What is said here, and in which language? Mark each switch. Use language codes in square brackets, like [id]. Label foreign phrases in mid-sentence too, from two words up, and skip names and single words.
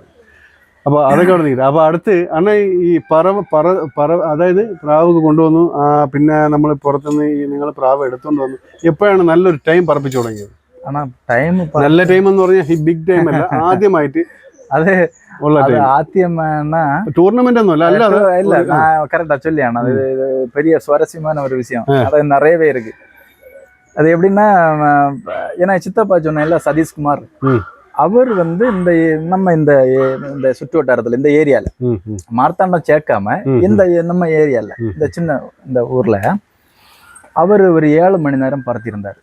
[ml] അപ്പോൾ അതൊക്കെ അവിടെ നിൽക്കില്ല. അപ്പോൾ അടുത്ത് അണ്ണ ഈ പറ അതായത് പ്രാവ് കൊണ്ടുവന്നു, പിന്നെ നമ്മൾ പുറത്തുനിന്ന് ഈ നിങ്ങൾ പ്രാവ് എടുത്തുകൊണ്ട് വന്നു. എപ്പോഴാണ് നല്ലൊരു ടൈം പറപ്പിച്ചു തുടങ്ങിയത്? നല്ല ടൈം എന്ന് പറഞ്ഞാൽ ഈ [en] big time [ml] അല്ല, ആദ്യമായിട്ട് അത് [ta] டூர்னமெண்ட் ஒன்றும் இல்ல, நான் கரெக்டா சொல்லியானு. அது பெரிய சுவாரஸ்யமான ஒரு விஷயம், அது நிறையவே இருக்கு. அது எப்படின்னா, ஏன்னா சித்தப்பா சொன்ன சதீஷ்குமார் அவர் வந்து இந்த நம்ம இந்த சுற்று வட்டாரத்துல இந்த ஏரியால மார்த்தாண்டம் சேர்க்காம இந்த நம்ம ஏரியால இந்த சின்ன இந்த ஊர்ல அவர் ஒரு 7 மணி நேரம் பறத்திருந்தார்.